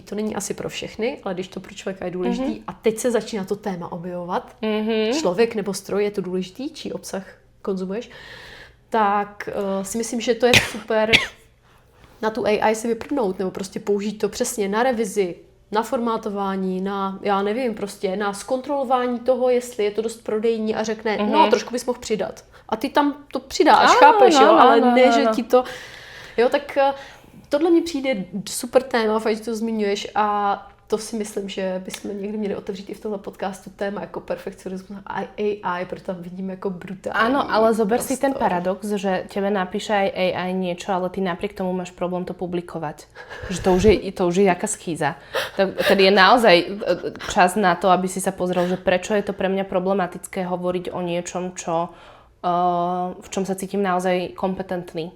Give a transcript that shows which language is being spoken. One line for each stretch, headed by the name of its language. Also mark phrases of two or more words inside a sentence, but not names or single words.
Czech: To není asi pro všechny, ale když to pro člověka je důležitý a teď se začíná to téma objevovat, člověk nebo stroj je to důležitý, čí obsah konzumuješ, tak si myslím, že to je super na tu AI si vyprdnout nebo prostě použít to přesně na revizi, na formátování, na, já nevím, prostě na zkontrolování toho, jestli je to dost prodejní a řekne, no, trošku bys mohl přidat. A ty tam to přidáš, chápeš, jo, ale ne, že ti to... Jo, tak tohle mi přijde super téma, fakt, že to zmiňuješ a to si myslím, že bychom někdy měli otevřít i v tomhle podcastu téma jako perfekcionismus a AI, protože tam vidíme jako brutální.
Slovak: Áno, ale zober si ten paradox, že tebe napíše aj AI niečo, ale ty napriek tomu máš problém to publikovať. Že to už je jaká schýza. Tedy je naozaj čas na to, aby si sa pozrel, že prečo je to pre mňa problematické hovoriť o niečom, v čom sa cítim naozaj kompetentný.